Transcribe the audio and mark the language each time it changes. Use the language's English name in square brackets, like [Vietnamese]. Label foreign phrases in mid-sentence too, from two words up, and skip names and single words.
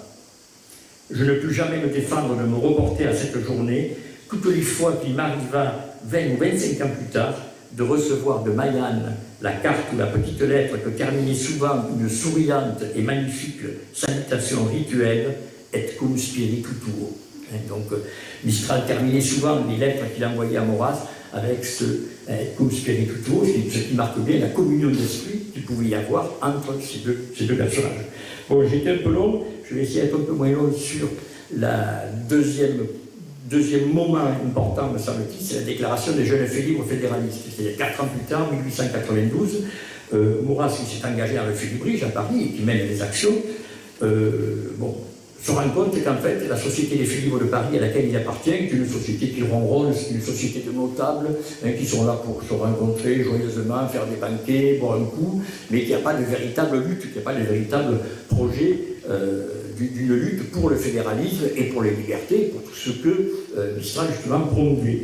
[French] Je ne pus jamais me défendre de me reporter à cette journée, toutes les fois qu'il m'arriva 20 ou 25 ans plus tard, de recevoir de Maillane la carte ou la petite lettre que terminait souvent une souriante et magnifique salutation rituelle « [Latin] Et cum spiritu tuo ». [French] Donc Mistral terminait souvent les lettres qu'il envoyait à Maurras avec ce [Latin] cum spiritu tuo, [French] ce qui marque bien la communion d'esprit qu'il pouvait y avoir entre ces deux personnages. Bon, j'étais un peu long, je vais essayer d'être un peu moins long sur la deuxième moment important, me semble-t-il, c'est la déclaration des jeunes faits libres fédéralistes. C'est-à-dire 4 ans plus tard, 1892, Maurras, qui s'est engagé dans le Félibrige à Paris et qui mène des actions, se rend compte qu'en fait, la Société des Faits libres de Paris à laquelle il appartient, qui est une société qui ronronne, c'est une société de notables, qui sont là pour se rencontrer joyeusement, faire des banquets, boire un coup, mais qu'il n'y a pas de véritable lutte, qu'il n'y a pas de véritable projet d'une lutte pour le fédéralisme et pour les libertés, pour tout ce que Mistral justement promouvait.